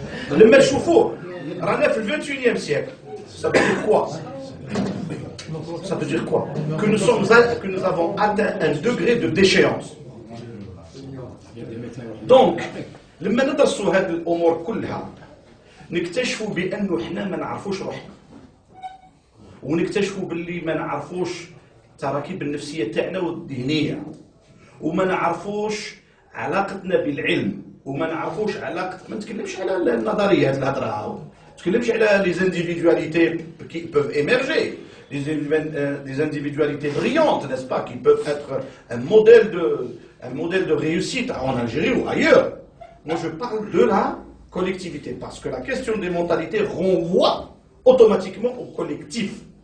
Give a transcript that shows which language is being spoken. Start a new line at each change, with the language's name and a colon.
Arabic: لما تشوفوه رانا في ال 21e siècle.
French: Ça veut dire quoi? Ça veut dire quoi? Que nous avons atteint un degré de déchéance.
Arabic: Donc لما ندرسوا هذه الامور كلها نكتشفوا بانه احنا ما نعرفوش روحنا ونكتشفوا باللي ما نعرفوش التراكيب النفسيه تاعنا والذهنيه وما نعرفوش علاقتنا بالعلم وما نعرفوش علاقه. ما نتكلمش على النظريات الهضره ما نتكلمش على لي زانديفيدواليتي
French: qui peuvent émerger, des individualités brillantes, n'est-ce pas, qui peuvent être un modèle de réussite en Algérie ou ailleurs. Moi je parle de la collectivité parce que la question des mentalités renvoie automatiquement au collectif.